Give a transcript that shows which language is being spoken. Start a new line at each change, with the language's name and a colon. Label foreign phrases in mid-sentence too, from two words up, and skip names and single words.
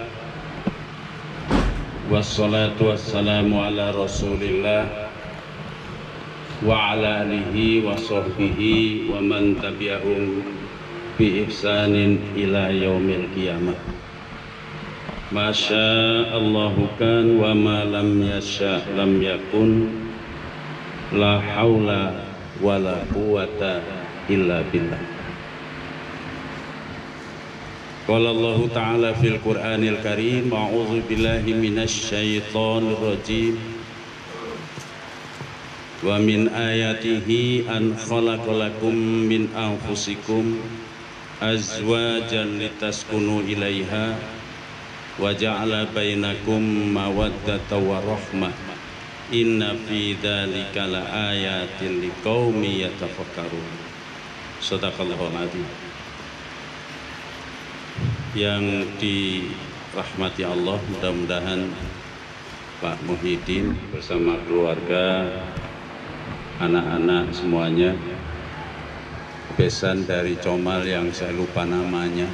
Arabic: والصلاة والسلام على رسول الله وعلى آله وصحبه ومن تبعهم بإحسان إلى يوم القيامة. ما شاء الله كان وما لم يشأ لم يكن لا حول ولا قوة إلا بالله. قال الله تعالى في القرآن الكريم أعوذ بالله من الشيطان الرجيم. ومن آياته أن خلق لكم من أنفسكم أزواجا لتسكنوا إليها وجعل بينكم مودة ورحمة إن في ذلك لآيات لقوم يتفكرون. صدق الله العظيم.
Indonesian: Yang dirahmati Allah, mudah-mudahan Pak Muhyiddin bersama keluarga, anak-anak semuanya, besan dari Comal yang saya lupa namanya.